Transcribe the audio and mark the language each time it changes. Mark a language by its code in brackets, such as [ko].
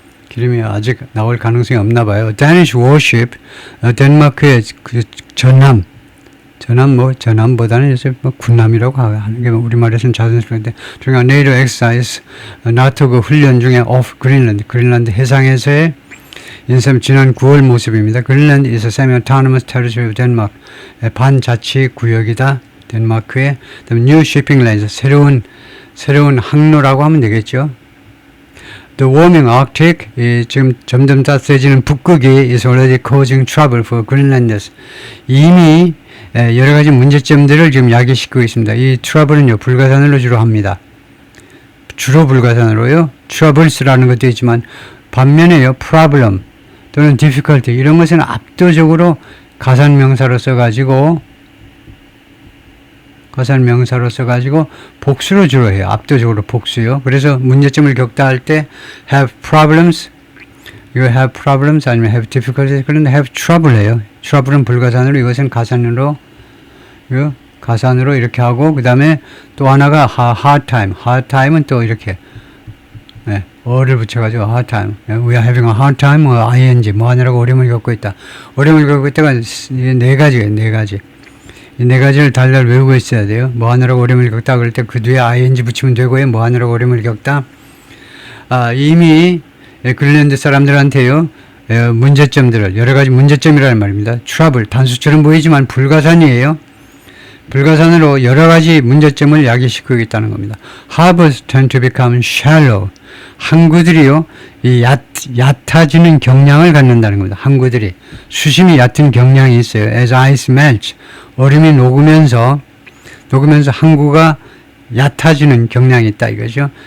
[ko] 기름이 아직 나올 가능성이 없나 봐요. [en] Danish warship [ko] 덴마크의 그 전함보다는 이제 군함이라고 하는 게 우리말에서는 자연스러운데 중요한 [en] NATO exercise [ko] 나토 그 훈련 중에 [en] off Greenland [ko] 그린란드 해상에서의 지난 9월 모습입니다. [en] Greenland is a semi-autonomous territory of Denmark [ko] 반자치 구역이다. 덴마크의 그다음에 [en] new shipping lanes [ko] 새로운 항로라고 하면 되겠죠. [en] The warming Arctic [ko] 지금 점점 따뜻해지는 북극이 [en] is already causing trouble for Greenlanders. [ko] 이미 여러 가지 문제점들을 지금 야기시키고 있습니다. 이 trouble는요 불가산으로 주로 합니다. 주로 불가산으로요. troubles라는 것도 있지만 반면에요 problem 또는 difficulty 이런 것은 압도적으로 가산 명사로 써가지고 가사는 명사로 써가지고 복수로 주로 해요. 압도적으로 복수요. 그래서 문제점을 겪다 할 때 [en] have problems, [ko] 이거 have problems 아니면 [en] have difficulties, [ko] 그런데 [en] have trouble [ko] 해요. trouble은 불가산으로, 이것은 가산으로, 이거 가산으로 이렇게 하고, 그 다음에 또 하나가 hard time. hard time은 또 이렇게, 네, 어를 붙여가지고 hard time. [en] We are having a hard time, ing, [ko] 뭐 하느라고 어려움을 겪고 있다. 어려움을 겪고 있다가 네 가지예요, 네 가지. 이 네 가지를 달달 외우고 있어야 돼요. 뭐 하느라고 어려움을 겪다 그럴 때 그 뒤에 ing 붙이면 되고요. 뭐 하느라고 어려움을 겪다. 이미 글랜드 사람들한테요, 문제점들을, 여러 가지 문제점이라는 말입니다. trouble, 단수처럼 보이지만 불가산이에요. 불가산으로 여러 가지 문제점을 야기시키고 있다는 겁니다. [en] Harbors tend to become shallow. [ko] 항구들이요, 얕아지는 경향을 갖는다는 겁니다. 항구들이 수심이 얕은 경향이 있어요. [en] As ice melts, [ko] 얼음이 녹으면서 항구가 얕아지는 경향이 있다 이거죠.